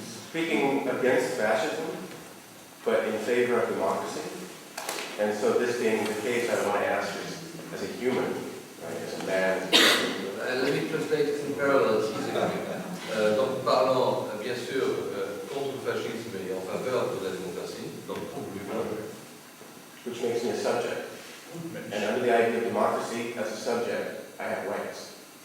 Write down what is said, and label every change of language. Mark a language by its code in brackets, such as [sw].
[en] Speaking against fascism, but in favor of democracy. And so this being the case, I want to ask as a human, right, as a man. Let me translate in parallel. [fr] Donc parlant bien sûr contre le fascisme et en faveur de la démocratie, donc pour l'humain. [en] Which makes me a subject. And under the idea of democracy as a subject, I have rights.